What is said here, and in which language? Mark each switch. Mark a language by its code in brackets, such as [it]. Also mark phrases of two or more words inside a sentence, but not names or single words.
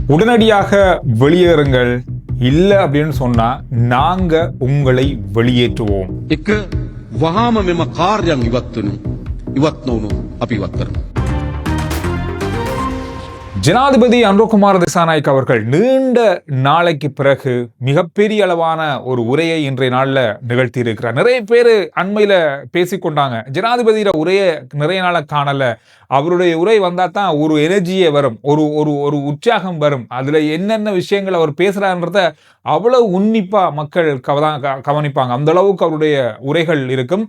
[ta] உடனடியாக வெளியேறுங்கள், இல்ல அப்படின்னு சொன்னா நாங்க உங்களை வெளியேற்றுவோம். [si] එක වහාම මෙම කාර්යයන් ඉවත් නොවුණු අපි ඉවත් කරනවා. [ta] ஜனாதிபதி அனுரகுமார திசாநாயக் அவர்கள் நீண்ட நாளைக்கு பிறகு மிகப்பெரிய அளவான ஒரு உரையை இன்றைய நாள்ல நிகழ்த்தி இருக்கிறார். நிறைய பேர் அண்மையில பேசிக்கொண்டாங்க, ஜனாதிபதியோட உரையை நிறைய நாள காணல, அவருடைய உரை வந்தா தான் ஒரு எனர்ஜியே வரும், ஒரு ஒரு ஒரு உற்சாகம் வரும், அதுல என்னென்ன விஷயங்கள் அவர் பேசுறாருன்றத அவ்வளவு உன்னிப்பா மக்கள் கவனிப்பாங்க, அந்த அளவுக்கு அவருடைய உரைகள் இருக்கும்.